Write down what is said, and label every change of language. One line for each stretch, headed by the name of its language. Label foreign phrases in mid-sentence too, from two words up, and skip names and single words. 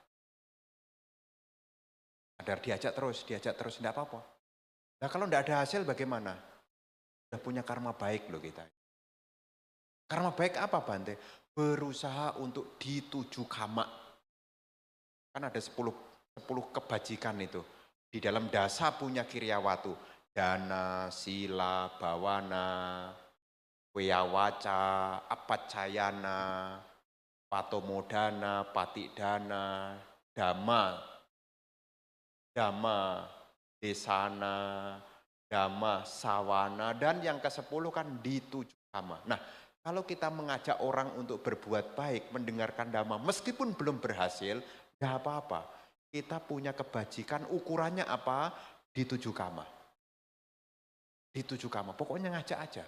Indonesian: Diajak terus, tidak apa-apa. Nah kalau tidak ada hasil bagaimana? Sudah punya karma baik loh kita. Karma baik apa Bante? Berusaha untuk
Pali: dituju kama.
Indonesian: Kan ada 10 kebajikan itu. Di dalam
Pali: dasa punya Kiryawatu. Dana, sila, bawana, weyawaca, apacayana, patomodana, patidana, dhamma, desana, Dhamma, Sawana,
Indonesian: dan yang ke-10 kan
Pali: dituju kama.
Indonesian: Nah, kalau kita mengajak orang untuk berbuat baik, mendengarkan Dhamma, meskipun belum berhasil, tidak apa-apa. Kita punya kebajikan, ukurannya apa?
Pali: Dituju kama. Dituju kama,
Indonesian: pokoknya ngajak aja.